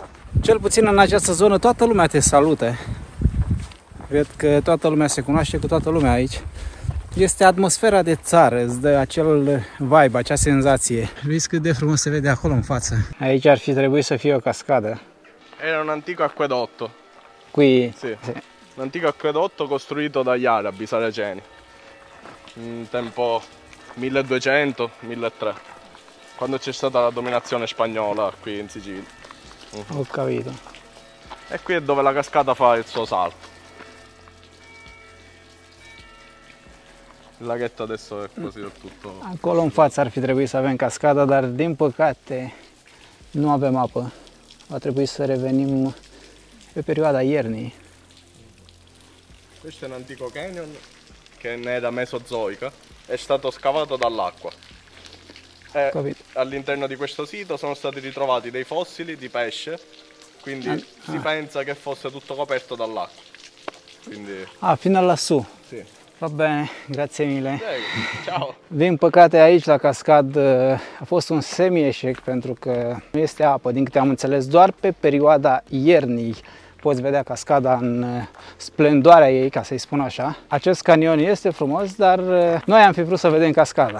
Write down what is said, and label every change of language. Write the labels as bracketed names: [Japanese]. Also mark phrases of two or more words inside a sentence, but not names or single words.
[Romanian] Cel puțin în această zonă toată lumea te salută. Cred că toată lumea se cunoaște cu toată lumea aici. Este atmosfera de țară, îți dă acel vibe, acea senzație. Vezi cât de frumos se vede acolo în față. Aici ar fi trebuit să fie o cascadă. [Italian] Era un antico acquedotto. Qui? Sì. Un antico acquedotto costruito dagli arabi saraceni. In tempo 1200-1300. Quando c'è stata la dominazione spagnola qui in Sicilia. Ho capito. E qui è dove la cascata fa il suo salto. Il laghetto adesso è così del tutto. [Romanian] Acolo în față ar fi trebuit să avem cascada, dar din păcate nu avem apă. Va trebui să revenim pe perioada iernii. [Italian] Questo è un antico canyon che in era mesozoica, è stato scavato dall'acqua. All'interno di questo sito sono stati ritrovati dei fossili di pesce, quindi si pensa che fosse tutto coperto dall'acqua. Quindi... fino lassù? Sì. Va bene, grazie mille. Ciao. [Romanian] Din păcate aici la cascad a fost un semi-eșec pentru că nu este apă, din câte am înțeles, doar pe perioada iernii poți vedea cascada în splendoarea ei, ca să-i spun așa. Acest canion este frumos, dar noi am fi vrut să vedem cascada.